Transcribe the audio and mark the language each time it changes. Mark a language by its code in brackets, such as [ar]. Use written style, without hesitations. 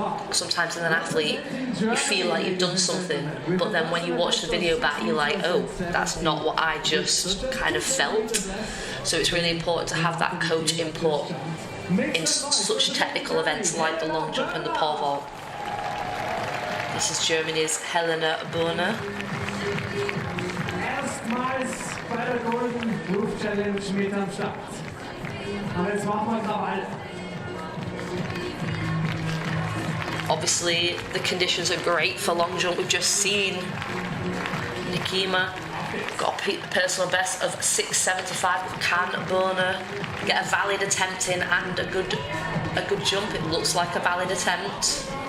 [en] Sometimes as an athlete, you feel like you've done something, but then when you watch the video back, you're like, oh, that's not what I just kind of felt. So it's really important to have that coach input in such technical events like the long jump and the pole vault. This is Germany's Helena Burner. [de] Erstmals bei der Golden Roof Challenge mit am Start. Und jetzt machen wir Krawall. [en] Obviously, the conditions are great for long jump. We've just seen Nikima got a personal best of 6:75. Can Burner get a valid attempt in and a good jump? It looks like a valid attempt.